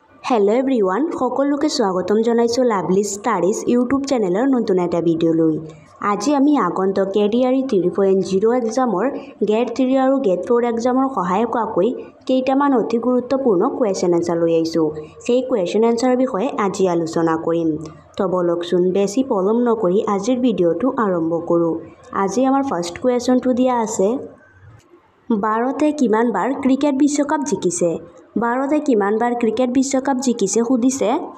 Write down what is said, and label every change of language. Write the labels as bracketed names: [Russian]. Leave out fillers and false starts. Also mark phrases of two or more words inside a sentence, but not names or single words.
[English] Hello everyone [Assamese] সকলোকে স্বাগতম জনাইছো লাভলী ষ্টাডীজ ইউটিউব চেনেলৰ নতুন এটা ভিডিঅ' লৈ আজি আমি আগন্তুক কেডিআরই 3.0 এক্সামৰ গেট 3 আৰু গেট 4 এক্সামৰ সহায়ক হোৱাকৈ কেইটামান অতি গুৰুত্বপূৰ্ণ [English] question answer [Assamese] লৈ আহিছো সেই [English] question answer [Assamese] বিষয়ে আজি আলোচনা কৰিম তো বলকচোন বেছি পলম নকৰি আজিৰ ভিডিওটো আৰম্ভ কৰো আজি আমাৰ [English] first question [Assamese] দিয়া আছে ভাৰতে কিমানবাৰ ক্ৰিকেট বিশ্বকাপ জিকিছে ভাৰতে কিমানবাৰ ক্ৰিকেট বিশ্বকাপ জিকিছে সুধিছে